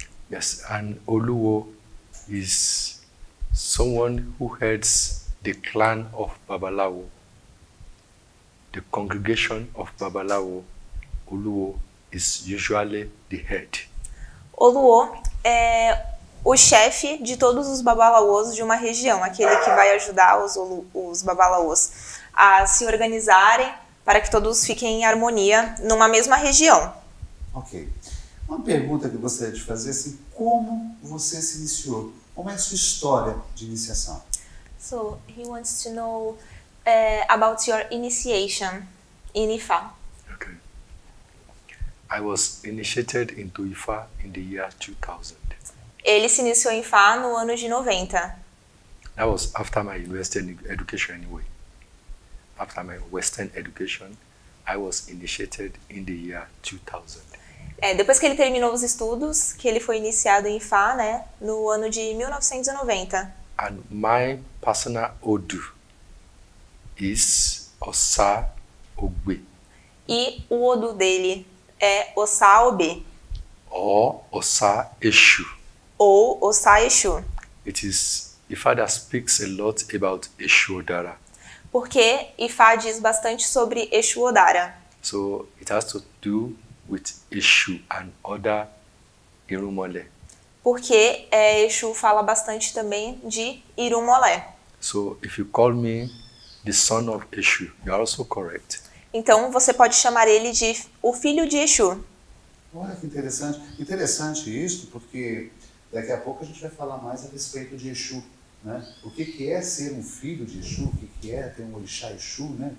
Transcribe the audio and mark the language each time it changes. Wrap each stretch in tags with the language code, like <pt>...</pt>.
<en>Yes, an Oluo is someone who heads the clan of Babalawo. The congregation of Babalawo, Oluo, is usually the head.</en> <pt>Oluo é o chefe de todos os babalaôs de uma região, aquele que vai ajudar os babalaôs a se organizarem para que todos fiquem em harmonia numa mesma região. Ok. Uma pergunta que eu gostaria de fazer, assim, como você se iniciou? Como é a sua história de iniciação?</pt> <en>So, he wants to know about your initiation in Ifá. Okay. I was initiated into Ifa in the year 2000.</en> <pt>Ele se iniciou em Ifá no ano de 90.</pt> <en>That was after my Western education anyway. After my Western education, I was initiated in the year 2000.</en> <pt>Depois que ele terminou os estudos, que ele foi iniciado em Ifá, né, no ano de 1990.</pt> <en>And my personal Odu is Osa Ogbe.</en> <pt>E o Odu dele é Osa Obe,</pt> <en>Or Osa Eshu.</en> <pt>ou Osa Exu.</pt> <en>It is Ifa that speaks a lot about Eshu Odara.</en> <pt>Porque Ifá diz bastante sobre Exu Odara.</pt> <en>So it has to do with Eshu and other Irumole.</en> <pt>Porque Exu fala bastante também de Irumolé.</pt> <en>So if you call me the son of Eshu, you are also correct.</en> <pt>Então você pode chamar ele de o filho de Exu. Olha que interessante. Interessante isso, porque daqui a pouco a gente vai falar mais a respeito de Exu, né? O que é ser um filho de Exu, o que é ter um orixá Exu, né?</pt>